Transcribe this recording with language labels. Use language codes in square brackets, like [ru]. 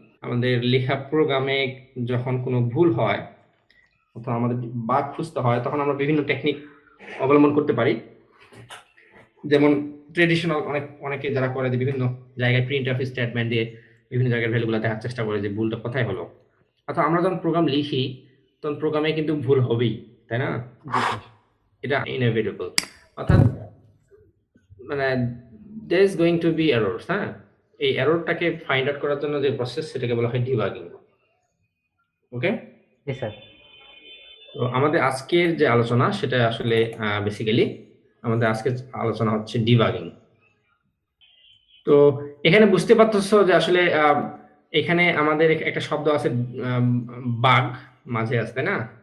[bn] আমাদের লেখা প্রোগ্রামে যখন কোনো ভুল হয় অথবা আমাদের বাগ খুঁজতে হয়, তখন আমরা বিভিন্ন টেকনিক অবলম্বন করতে পারি। যেমন ট্রেডিশনাল অনেকে যারা করে যে বিভিন্ন জায়গায় প্রিন্ট অফ স্টেটমেন্ট দিয়ে বিভিন্ন জায়গায় ভ্যালুগুলো দেখার চেষ্টা করে যে ভুলটা কোথায় হলো। অর্থাৎ আমরা যখন প্রোগ্রাম লিখি তখন প্রোগ্রামে কিন্তু ভুল হবেই, তাই না? জি স্যার। এটা ইনএভিটেবল। অর্থাৎ মানে [en] there is going to be errors, হ্যাঁ। [bn] এই এররটাকে ফাইন্ড আউট করার জন্য যে প্রসেস, সেটাকে বলা হয় ডিবাগিং। ওকে, জি স্যার। তো আমাদের আজকের যে আলোচনা সেটা আসলে বেসিক্যালি আমাদের আজকের আলোচনা হচ্ছে ডিবাগিং। তো এখানে বুঝতে পারতেছো যে আসলে এখানে আমাদের একটা শব্দ আছে, বাগ মাঝে আছে, তাই না?